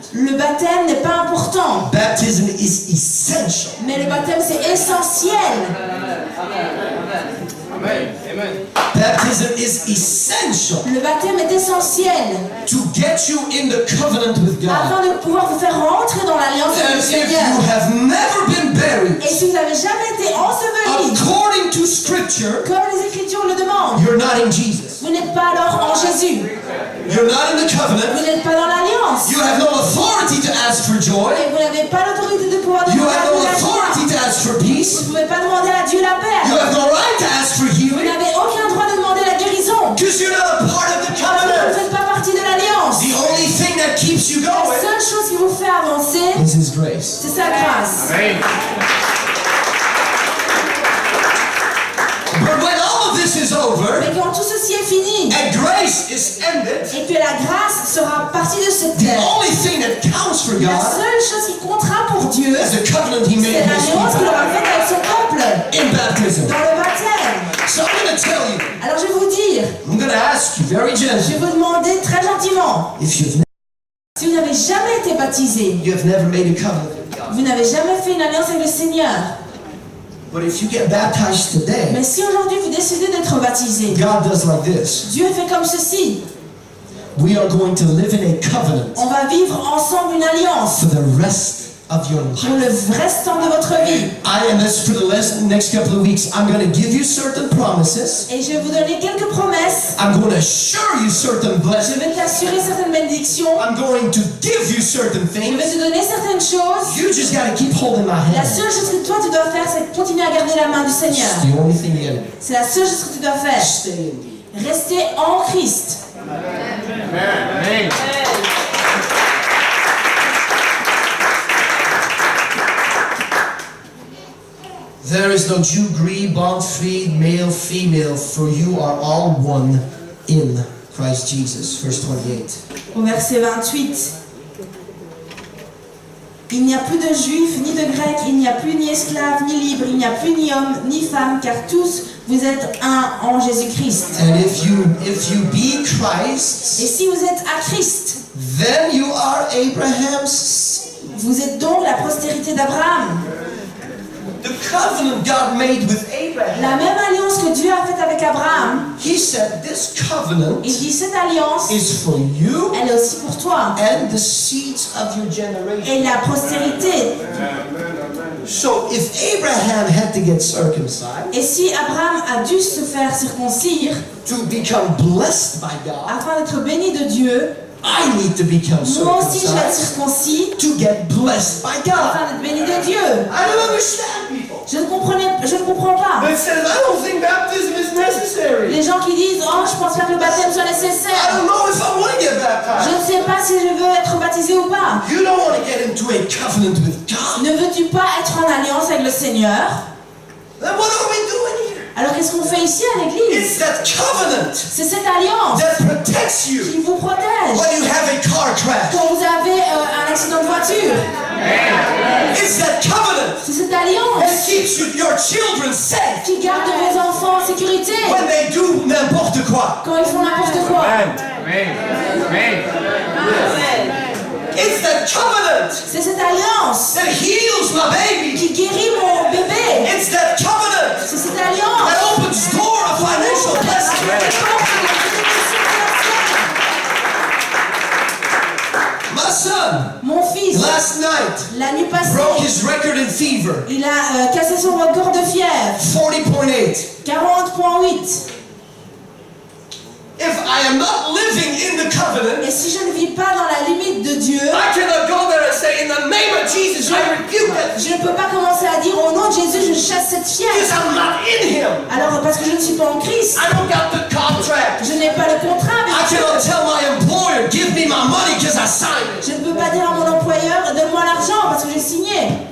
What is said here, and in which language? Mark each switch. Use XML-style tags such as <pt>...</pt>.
<fr>Le baptême n'est pas important.</fr> <en>Baptism is essential.</en> <fr>Mais le baptême, c'est essentiel.</fr> <en>Amen. Amen. Baptism is essential</en> <fr>Le baptême est essentiel</fr> <en>to get you in the covenant with God.</en> <fr>afin de pouvoir vous faire rentrer dans l'alliance avec</fr> <en>And</en> <fr>le</fr> <en>if you</en> <fr>Seigneur.</fr> <en>have never been buried</en> <fr>Et si vous n'avez jamais été enseveli,</fr> <en>according to Scripture,</en> <fr>comme les Écritures le demandent,</fr> <en>you're not in Jesus.</en> <fr>vous n'êtes pas alors en Jésus.</fr> <en>You're not in the</en> <fr>Vous</fr> <en>covenant.</en> <fr>n'êtes pas dans l'alliance.</fr> <en>You have no authority to ask for joy.</en> <fr>Et vous n'avez pas l'autorité de pouvoir</fr> <en>You</en> <fr>demander à</fr> <en>have no</en> <fr>Dieu la joie.</fr> <en>authority to ask for</en> <fr>Vous</fr> <en>peace.</en> <fr>ne pouvez pas demander à Dieu la paix.</fr> <en>You have no right to ask for</en> <fr>Vous</fr> <en>healing</en> <fr>n'avez aucun droit de demander la guérison.</fr> <en>because you're not a part of the</en> <fr>Parce que vous ne</fr> <en>covenant.</en> <fr>faites pas partie de l'alliance.</fr> <en>The only thing that keeps you</en> <fr>La</fr> <en>going</en> <fr>seule chose qui vous fait avancer,</fr> <en>is His grace.</en> <fr>c'est sa grâce.</fr> <en>Amen. But when all of this is over</en> <fr>Mais quand tout ceci est fini</fr> <en>and grace is ended,</en> <fr>et que la grâce sera partie de cette</fr> <en>the</en> <fr>terre,</fr> <en>only thing that counts for</en> <fr>la</fr> <en>God</en> <fr>seule chose qui comptera pour Dieu,</fr> <en>is the covenant He made</en> <fr>c'est</fr> <en>with His</en> <fr>l'alliance qu'il aura</fr> <en>people</en> <fr>faite avec son peuple</fr> <en>in baptism.</en> <fr>dans le baptême.</fr> <en>So I'm going to tell you,</en> <fr>Alors je vais vous dire,</fr> <en>I'm going to ask you very</en> <fr>je</fr> <en>gently,</en> <fr>vais vous demander très gentiment,</fr> <en>if you've</en> <fr>si vous n'avez jamais été baptisé,</fr> <en>never made a covenant with God,</en> <fr>vous n'avez jamais fait une alliance avec le Seigneur,</fr> <en>but if you get baptized today,</en> <fr>mais si aujourd'hui vous décidez d'être baptisé,</fr> <en>God does like this.</en> <fr>Dieu fait comme ceci,</fr> <en>We are going to live in a covenant</en> <fr>on va vivre ensemble une alliance</fr> <en>for the rest of your</en> <fr>pour</fr> <en>life.</en> <fr>le restant de votre vie.</fr> <en>And this for the next couple of weeks, I'm going to give you certain promises.</en> <fr>Et je vais vous donner quelques promesses,</fr> <en>I'm going to assure you certain</en> <fr>je</fr> <en>blessings.</en> <fr>vais t'assurer certaines bénédictions,</fr> <en>I'm going to give you certain</en> <fr>je vais</fr> <en>things.</en> <fr>te donner certaines choses.</fr> <en>You just got to keep holding my</en> <fr>La</fr> <en>hand.</en> <fr>seule chose que toi tu dois faire, c'est continuer à garder la main du Seigneur.</fr> <en>It's the only thing you got to do.</en> <fr>C'est la seule chose que tu dois faire.</fr> <en>Stay in me.</en> <fr>Rester en Christ.</fr> <en>Amen. There is no Jew, Greek, bond, free, male, female, for you are all one in Christ Jesus. Verse 28.</en> <fr>Au verset 28. Il n'y a plus de juif ni de grec, il n'y a plus ni esclave ni libre, il n'y a plus ni homme ni femme, car tous vous êtes un en Jésus-Christ.</fr> <en>And if you be</en> <fr>Et</fr> <en>Christ's,</en> <fr>si vous êtes à Christ,</fr> <en>then you are Abraham's.</en> <fr>vous êtes donc la postérité d'Abraham.</fr> <en>The covenant God made with Abraham.</en> <fr>La même alliance que Dieu a faite avec Abraham,</fr> <en>He said this covenant</en> <fr>il dit cette alliance,</fr> <en>is for you</en> <fr>elle est aussi pour toi</fr> <en>and the seeds of your generation.</en> <fr>et la postérité.</fr> <en>So if Abraham had to get circumcised</en> <fr>Et si Abraham a dû se faire circoncire</fr> <en>to become blessed by God,</en> <fr>afin d'être béni de Dieu,</fr> <en>I need to become</en> <fr>moi aussi je vais être</fr> <en>circumcised</en> <fr>circoncis</fr> <en>to get blessed by God.</en> <fr>afin d'être béni de Dieu.</fr> <en>I don't understand people.</en> <fr>Je ne comprends pas.</fr> <en>That says I don't think baptism is necessary.</en> <fr>Les gens qui disent oh je pense pas que le baptême soit</fr> <en>I</en> <fr>nécessaire.</fr> <en>don't know if I want to get</en> <fr>Je</fr> <en>baptized.</en> <fr>ne sais pas si je veux être baptisé ou pas.</fr> <en>You don't want to get into a covenant with God.</en> <fr>Ne veux-tu pas être en alliance avec le Seigneur?</fr> <en>Then what are we doing here?</en> <fr>Alors qu'est-ce qu'on fait ici à l'église?</fr> <en>It's that covenant</en> <fr>C'est cette alliance</fr> <en>that protects you</en> <fr>qui vous protège</fr> <en>when you have a car crash.</en> <fr>quand vous avez un accident de voiture.</fr> <en>It's that covenant</en> <fr>C'est cette</fr> <en>that</en> <fr>alliance</fr> <en>keeps your children safe</en> <fr>qui garde vos enfants en sécurité</fr> <en>when they do</en> <fr>n'importe quoi. quand ils font n'importe quoi.</fr> <en>Amen. Amen. It's that covenant</en> <fr>C'est cette alliance</fr> <en>that heals my baby.</en> <fr>qui guérit mon bébé.</fr> <en>It's that covenant</en> <fr>C'est cette alliance</fr> <en>that opens door of financial blessing. My son,</en> <fr>Mon fils,</fr> <en>last night,</en> <fr>la nuit</fr> <en>broke</en> <fr>passée,</fr> <en>his record in fever.</en> <fr>il a cassé son record de fièvre.</fr> <en>40.8.</en> <fr>40.8.</fr> <en>If I am not living in the covenant,</en> <fr>Et si je ne vis pas dans la limite de Dieu,</fr> <en>I cannot go there and say, in the name of Jesus, I rebuke that</en> <fr>je ne peux pas commencer à dire au nom de Jésus, je chasse cette</fr> <en>because</en> <fr>fièvre.</fr> <en>I'm not in Him.</en> <fr>Alors parce que je ne suis pas en Christ,</fr> <en>I don't got the contract.</en> <fr>je n'ai pas le contrat avec Dieu.</fr> <en>cannot tell my employer, give me my money because I signed it.</en> <fr>Je ne peux pas dire à mon employeur, donne-moi l'argent parce que j'ai signé.</fr>